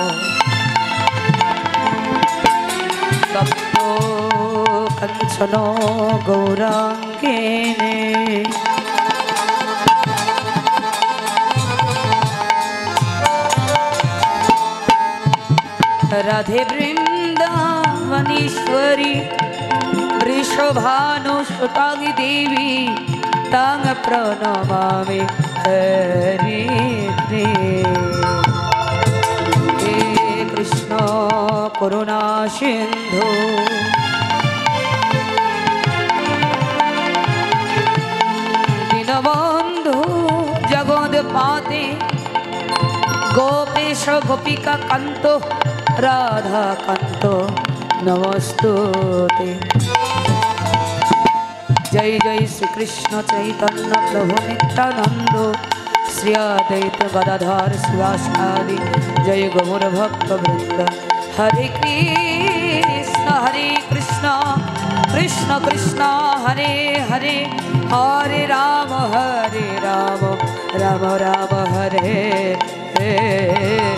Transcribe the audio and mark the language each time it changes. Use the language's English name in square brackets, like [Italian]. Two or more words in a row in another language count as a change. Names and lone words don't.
[Sanskrit] তপ্ত কাঞ্চন গৌরাঙ্গিনী রাধে বৃন্দাবনীশ্বরী वृषभानुसुतांग देवी तांग प्रणमामि हरि हे कृष्ण करुणा सिंधु दीनबंधु जगदपाते गोपेश गोपिका कांतो राधा कांतो नमस्तुते जय जय श्री कृष्ण चैतन्य प्रभु नित्यानंद श्री अद्वैत गदाधर शिवासादि जय गौर भक्त वृंद। हरे कृष्ण कृष्ण कृष्ण हरे हरे हरे राम राम राम हरे हरे।